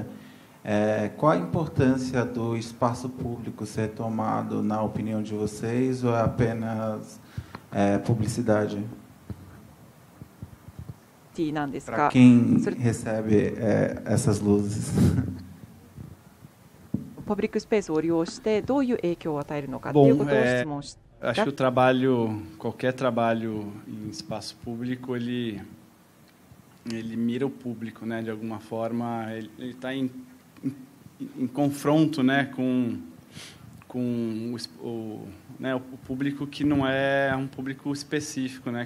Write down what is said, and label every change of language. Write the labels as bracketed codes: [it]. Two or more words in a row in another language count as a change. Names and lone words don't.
[pt] Qual a importância do espaço público ser tomado, na opinião de vocês, ou é apenas publicidade? Para quem recebe essas luzes? [ja] パブリックスペースを利用してどういう影響を与えるのかということを質問して。 [pt] Acho que qualquer trabalho em espaço público, ele mira o público, né? De alguma forma, ele está em confronto, né? com o público que não é um público específico, né?